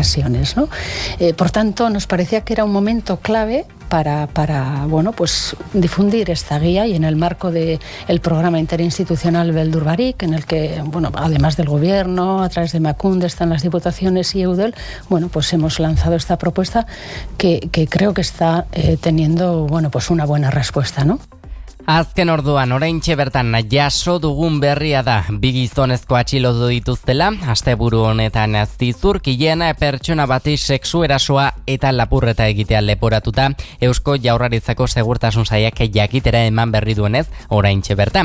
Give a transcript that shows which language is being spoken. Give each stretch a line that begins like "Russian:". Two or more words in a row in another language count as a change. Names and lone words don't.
Spanish: Por tanto, nos parecía que era un momento clave bueno, pues difundir esta guía, y en el marco del programa interinstitucional Beldur Barik, en el que, bueno, además del gobierno, a través de Emakunde, están las diputaciones y Eudel, bueno, pues hemos lanzado esta propuesta que creo que está teniendo, bueno, pues una buena respuesta, ¿no?
Basque: Azken orduan, oraintxe bertan jaso dugun berria da, bi gizonezko atxilotu dituztela, asteburu honetan zizurkilen pertsona bati sexu erasoa eta lapurreta egitea leporatuta, Eusko Jaurlaritzako Segurtasun Sailak jakitera eman berri duenez, oraintxe bertan.